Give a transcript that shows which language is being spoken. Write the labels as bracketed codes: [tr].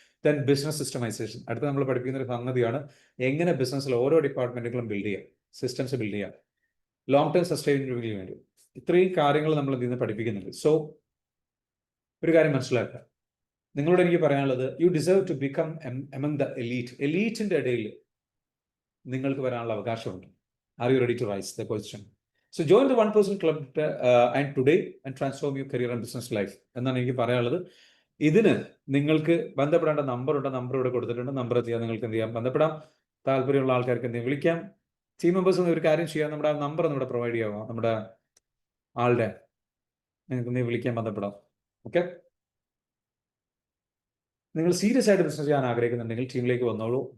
[ml] Then business സിസ്റ്റമൈസേഷൻ, അടുത്ത് നമ്മൾ പഠിപ്പിക്കുന്ന ഒരു സംഗതിയാണ് എങ്ങനെ ബിസിനസ്സിൽ ഓരോ ഡിപ്പാർട്ട്മെന്റുകളും ബിൽഡ് ചെയ്യാം, സിസ്റ്റംസ് ബിൽഡ് ചെയ്യാം, ലോങ് ടേം സസ്റ്റൈനബിലിറ്റിക്ക് വേണ്ടി. ഇത്രയും കാര്യങ്ങൾ നമ്മൾ ഇതിൽ നിന്ന് പഠിപ്പിക്കുന്നുണ്ട്. സോ ഒരു കാര്യം മനസ്സിലാക്കുക, നിങ്ങളോട് എനിക്ക് പറയാനുള്ളത്, [en] You deserve to become among the elite. [ml] എലീറ്റിൻ്റെ ഇടയിൽ നിങ്ങൾക്ക് വരാനുള്ള അവകാശമുണ്ട്. [en] Are you ready to rise? The question. So join the 1% club and today and transform your career and business life. [ml] എന്നാണ് എനിക്ക് പറയാനുള്ളത്. ഇതിന് നിങ്ങൾക്ക് ബന്ധപ്പെടേണ്ട നമ്പറുണ്ട്, നമ്പർ ഇവിടെ കൊടുത്തിട്ടുണ്ട്. നമ്പർ ചെയ്യാൻ നിങ്ങൾക്ക് എന്ത് ചെയ്യാം, ബന്ധപ്പെടാം. താല്പര്യമുള്ള ആൾക്കാർക്ക് എന്തെങ്കിലും വിളിക്കാം. ടീം മെമ്പേഴ്സ് ഒരു കാര്യം ചെയ്യാം, നമ്മുടെ നമ്പർ നമ്മുടെ പ്രൊവൈഡ് ചെയ്യാമോ, നമ്മുടെ ആളുടെ നിങ്ങൾക്ക് എന്തെങ്കിലും വിളിക്കാൻ, ബന്ധപ്പെടാം. ഓക്കെ, നിങ്ങൾ സീരിയസ് ആയിട്ട് ബിസിനസ് ചെയ്യാൻ ആഗ്രഹിക്കുന്നുണ്ടെങ്കിൽ ടീമിലേക്ക് വന്നോളൂ.